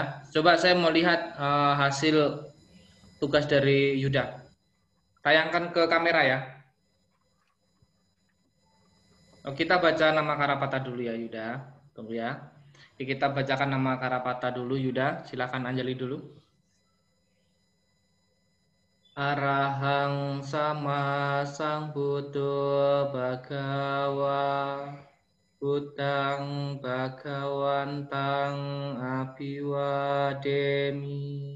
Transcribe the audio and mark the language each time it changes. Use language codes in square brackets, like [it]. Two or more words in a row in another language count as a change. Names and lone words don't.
[id] Coba saya mau lihat hasil tugas dari Yuda. Tayangkan ke kamera ya. Oh, kita baca nama Karapata dulu ya Yuda. Tunggu ya. Oke, kita bacakan nama Karapata dulu Yuda. Silakan Anjali dulu. [pi] Arahang sama sang Buddha Bhagawa Buddhang Bhagawantang Abiwademi.